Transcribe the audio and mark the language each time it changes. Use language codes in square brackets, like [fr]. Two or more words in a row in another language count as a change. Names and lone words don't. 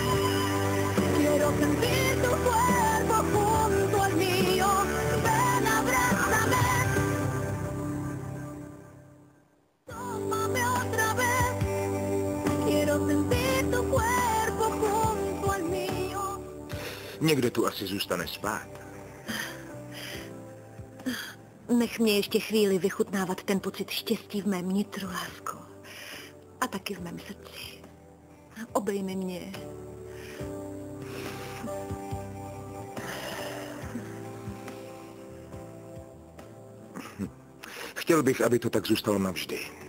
[es] Quiero sentir tu cuerpo junto al mío. Ven, abrázame. Tómame otra vez. Quiero sentir tu cuerpo junto al mío. [cs] Někdo tu asi zůstane spát. Nech mě ještě chvíli vychutnávat ten pocit štěstí v mém nitru, lásko. A taky v mém srdci. Obejmi mě. Chtěl bych, aby to tak zůstalo navždy.